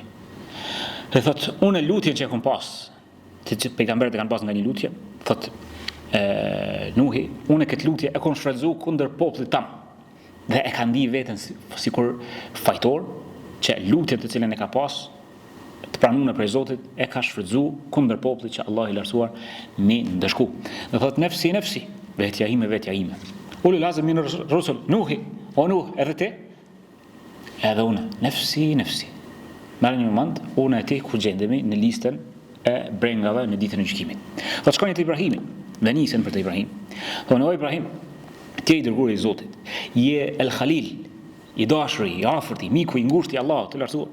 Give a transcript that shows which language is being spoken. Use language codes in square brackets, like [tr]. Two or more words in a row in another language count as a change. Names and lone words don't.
[sq] Dhe thot, unë lutjen që e kam pas, që pejgamberët e kanë pas nga një lutje, thot Nuhi, unë këtë lutje e kam shfrytzuar kundër popullit tam. Dhe e ka ndi veten sikur fajtor që lutjen të cilën e ka pas të pranuar prej Zotit e ka shfrytzuar kundër popullit që Allah i lartësuar mi ndëshku. Dhe thot nefsi, vetja ime. [ar] أولو العزم من الرسل, Nuhi, [sq] o Nuh, edhe ti? Edhe unë, nefsi. Merë një moment, unë e ti ku gjendemi në listën e brengave në ditën e gjykimit. Thot shkoni te Ibrahimi, dhe nisën për te Ibrahim. Thonë, o Ibrahim, ti je i dërguari i Zotit, je El Khalil, i dashuri, i afërt, i miku i ngushtë i Allahut të lartësuar.